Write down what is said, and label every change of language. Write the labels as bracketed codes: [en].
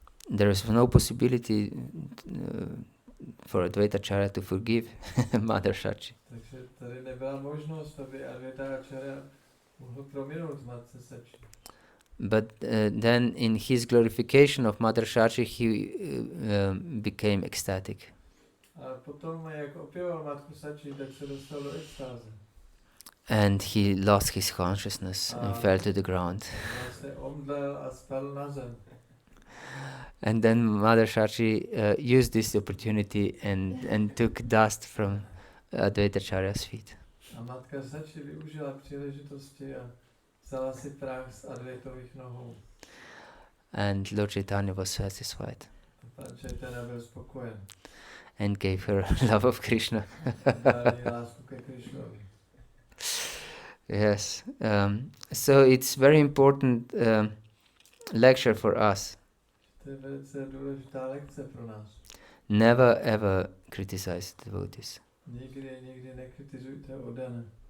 [en] There is no possibility for Advaitacharya to forgive Mother Shachi. [cs] Takže tady nebyla možnost, aby Advaitacharya mohl prominout matce Shachi. [en] But then in his glorification of Mother Shachi, he became ecstatic. [cs] A potom, jak opěval matku Shachi, tak se dostal do extáze. [en] And he lost his consciousness and fell to the ground. [cs] Vlastně omdlel a spadl na zem. [en] And then Mother Shachi used this opportunity and took dust from Advaitacharya's feet. [cs] A matka Shachi využila příležitosti a vzala si prach z Advaitových nohou. [en] And Lord Chaitanya was satisfied. [cs] A Pán Chaitanya byl spokojen. [en] And gave her love of Krishna. [cs] Dal jí lásku ke Krishnovi. [en] Yes. So it's very important lecture for us. [cs] To je velice důležitá lekce pro nás. [en] Never ever criticize devotees. [cs] Nikdy nekritizujte oddané.